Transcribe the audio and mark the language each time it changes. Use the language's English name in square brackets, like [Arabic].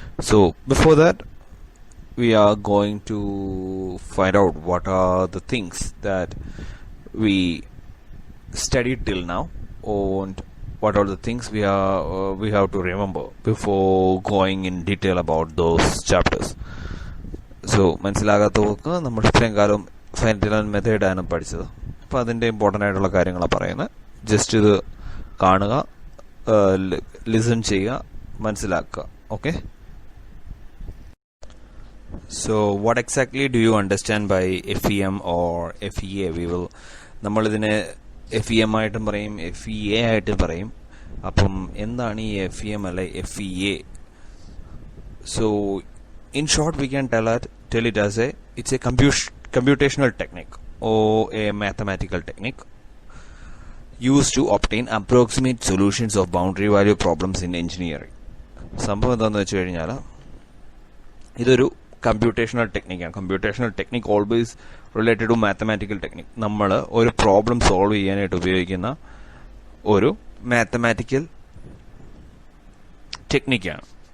[English] So before that, we are going to find out what are the things that we studied till now, and what are the things we have to remember before going in detail about those chapters. [Malayalam] So മനസ്സിലാകാത്തവർക്ക് നമ്മൾ ഇത്രയും കാലം finite element method ആണ് പഠിച്ചത്. അപ്പോൾ അതിൻ്റെ important ആയിട്ടുള്ള കാര്യങ്ങളാണ് പറയുന്നത്. ജസ്റ്റ് ഇത് കാണുക, ലിസൺ ചെയ്യുക, മനസ്സിലാക്കുക. [English] Okay, so what exactly do you understand by FEM or FEA? [Malayalam] നമ്മളിതിനെ FEM ആയിട്ടും പറയും, FEA ആയിട്ടും പറയും. അപ്പം എന്താണ് ഈ FEM അല്ലെ FEA? [English] So in short, we can tell it as it's a computational technique or a mathematical technique used to obtain approximate solutions of boundary value problems in engineering. [Malayalam] സംഭവം എന്താണെന്ന് വെച്ച് കഴിഞ്ഞാൽ ഇതൊരു computational ടെക്നിക്കാണ്. [English] Computational technique always related to mathematical technique. [Malayalam] നമ്മൾ ഒരു problem solve ചെയ്യാനായിട്ട് ഉപയോഗിക്കുന്ന ഒരു മാത്തമാറ്റിക്കൽ ടെക്നിക്കാണ്.